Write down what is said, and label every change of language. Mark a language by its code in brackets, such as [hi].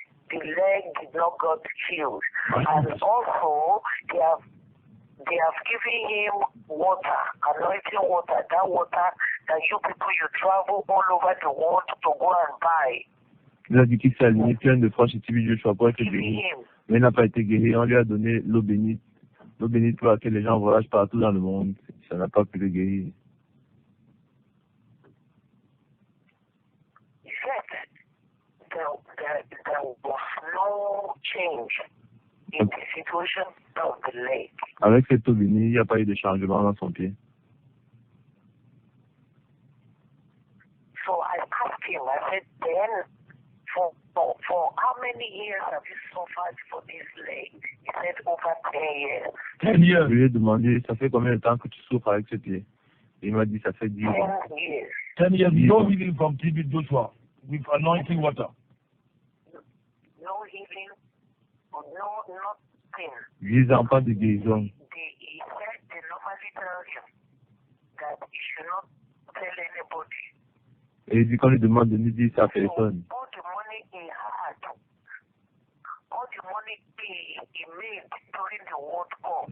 [en] The leg did not get healed. And also they have given him water, anointing water, that water that you people you travel all over the world to go and buy. [fr] Il a dit qu'il s'est aligné plein de fois chez TB Joshua pour être [en] Give [fr] guéri. [en] him. [fr] Mais il n'a pas été guéri. On lui a donné l'eau bénite. L'eau bénite pour laquelle les gens voyagent partout dans le monde. Ça n'a pas pu le guérir. [en] Yet there was no change in the situation of the leg. [fr] Avec cette eau bénite, il n'y a pas eu de changement dans son pied. [en] So I asked him, I said, then for how many years have you suffered for this leg? He said over 10 years. 10 years. [fr] Je lui ai demandé, ça fait combien de temps que tu souffres avec ce pied? Il m'a dit, ça fait 10 ans. [en] 10 years. 10 years. No healing from TB Joshua with anointing water. No healing, no nothing. [fr] 10 ans, pas de guérison. [en] He said they normally tell him that he should not tell anybody. [fr] Et il dit qu'on lui demande de ne dire ça à personne. [en] All the money he had, all the money he made during the World Cup.